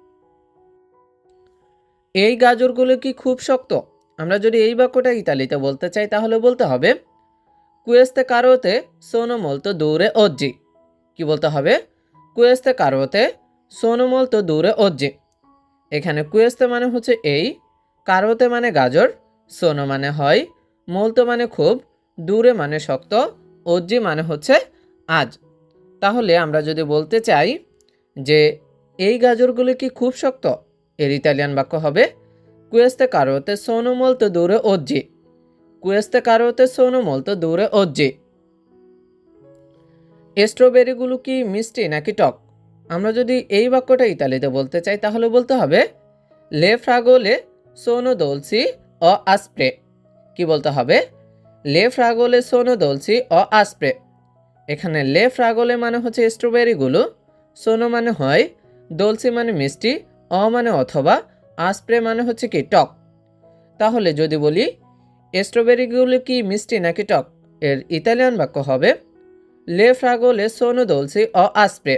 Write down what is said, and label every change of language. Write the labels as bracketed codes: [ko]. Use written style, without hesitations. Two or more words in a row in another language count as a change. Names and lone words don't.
[bn] এই গাজরগুলো কি খুব শক্ত? আমরা যদি এই বাক্যটা ইতালিতে বলতে চাই তাহলে বলতে হবে [it] queste carote sono molto dure oggi। [bn] কি বলতে হবে? [it] queste carote sono molto dure oggi। [bn] এখানে queste মানে হচ্ছে এই, carote মানে গাজর, sono মানে হয়, molto মানে খুব, dure মানে শক্ত, oggi মানে হচ্ছে আজ। তাহলে আমরা যদি বলতে চাই যে এই গাজরগুলো কি খুব শক্ত, এর ইতালিয়ান বাক্য হবে [it] queste carote sono molto dure oggi। queste carote sono molto dure oggi। [bn] স্ট্রবেরিগুলো কি মিষ্টি নাকি টক? আমরা যদি এই বাক্যটা ইতালিতে বলতে চাই তাহলে বলতে হবে [it] le fragole sono dolci o aspre। [bn] কি বলতে হবে? [it] le fragole sono dolci o aspre। [bn] এখানে [it] le fragole [bn] মানে হচ্ছে স্ট্রবেরিগুলো, সোনো মানে হয়, দোলসি মানে মিষ্টি, অ মানে অথবা, আসপ্রে মানে হচ্ছে কি টক। তাহলে যদি বলি স্ট্রবেরিগুলো কি মিষ্টি নাকি টক, এর ইতালিয়ান বাক্য হবে [it] le fragole sono dolci o aspre.